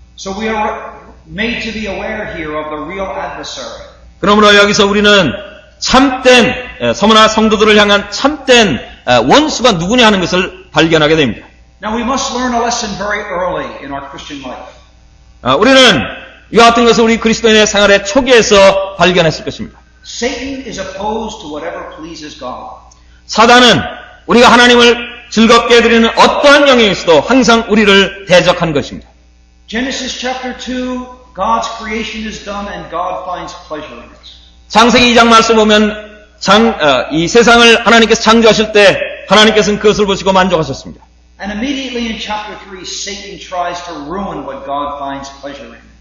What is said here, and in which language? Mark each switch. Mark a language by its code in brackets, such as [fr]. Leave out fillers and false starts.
[en] So we are made to be aware here of the real adversary. [ko] 그러므로 여기서 우리는 참된 서머나 성도들을 향한 참된 원수가 누구냐 하는 것을 발견하게 됩니다. [en] Now we must learn a lesson very early in our Christian life. [ko] 우리는 이와 같은 것을 우리 그리스도인의 생활의 초기에서 발견했을 것입니다. [en] Satan is opposed to whatever pleases God. [ko] 사단은 우리가 하나님을 즐겁게 해드리는 어떠한 영역에서도 항상 우리를 대적한 것입니다. [en] Genesis chapter 2, God's creation is done and God finds pleasure in it. [ko] 창세기 2장 말씀 보면 이 세상을 하나님께서 창조하실 때 하나님께서는 그것을 보시고 만족하셨습니다. [en] And immediately in chapter 3, Satan tries to ruin what God finds pleasure in.